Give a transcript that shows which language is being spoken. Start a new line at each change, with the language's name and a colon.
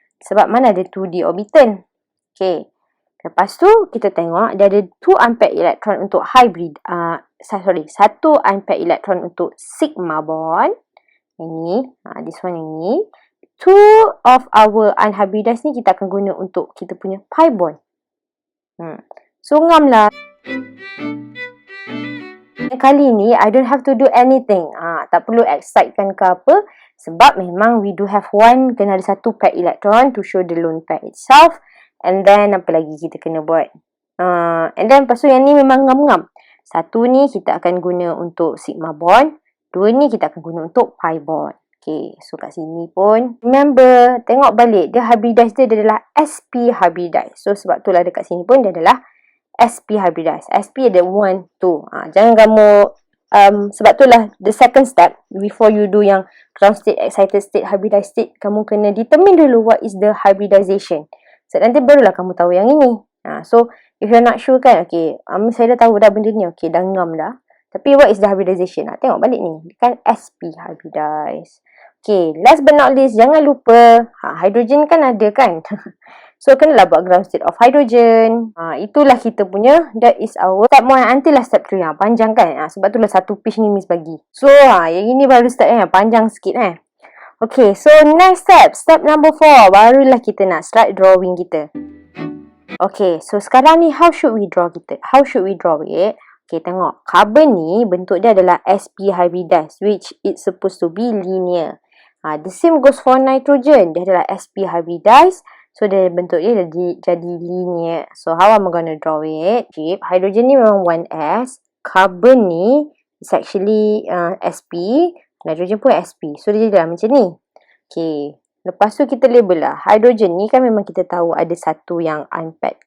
Malay: Sebab mana ada 2d orbital. Okay. Lepas tu kita tengok dia ada 2 unpaired electron untuk hybrid. Satu unpaired electron untuk sigma bond. Yang ni,
English: this one
Malay: yang ni. 2 of our unhybridized ni kita akan guna untuk kita punya pi bond. So ngam lah.
English: Kali ni I don't have to do anything.
Malay: Tak perlu excitekan ke apa. Sebab memang
English: we do have one,
Malay: kena ada satu paired electron
English: to show the lone pair itself.
Malay: And then apa lagi kita kena buat? And then lepas tu yang ni memang ngam-ngam. Satu ni kita akan guna untuk sigma bond. Dua ni kita akan guna untuk pi bond. Okay, so kat sini pun remember, tengok balik dia hybridized dia adalah sp hybridized. So sebab tu lah dekat sini pun dia adalah sp hybridized. Sp ada 1, 2. Jangan kamu sebab tu lah
English: the second step before you do yang ground state, excited state, hybridized state,
Malay: kamu kena determine dulu
English: what is the hybridization.
Malay: So nanti barulah kamu tahu yang ini.
English: So if you're not sure
Malay: kan, okay, saya dah tahu dah benda ni, okay, dah ngam dah.
English: Tapi what is the hybridization?
Malay: Tengok balik ni, kan sp hybridized. Okay,
English: last but not least,
Malay: jangan lupa hydrogen kan ada kan. So kenalah buat ground state of hydrogen. Itulah kita punya,
English: that is our step 1 until step 3.
Malay: Panjang kan? Sebab itulah satu page ni Miss bagi. So yang ini baru step panjang sikit
English: Okay, so next step number 4.
Malay: Barulah kita nak start drawing kita. Okay, so sekarang ni
English: how should we draw it?
Malay: Okay, tengok. Carbon ni bentuk dia adalah
English: sp hybridized, which it's supposed to be linear. The same goes for nitrogen.
Malay: Dia adalah sp hybridized. So dia bentuk dia jadi linear.
English: So how am I gonna draw it?
Malay: Hydrogen ni memang 1s. Carbon ni
English: is actually sp.
Malay: Nitrogen pun sp. So dia jadilah macam ni. Okay. Lepas tu kita label lah. Hydrogen ni kan memang kita tahu ada satu yang unpaired.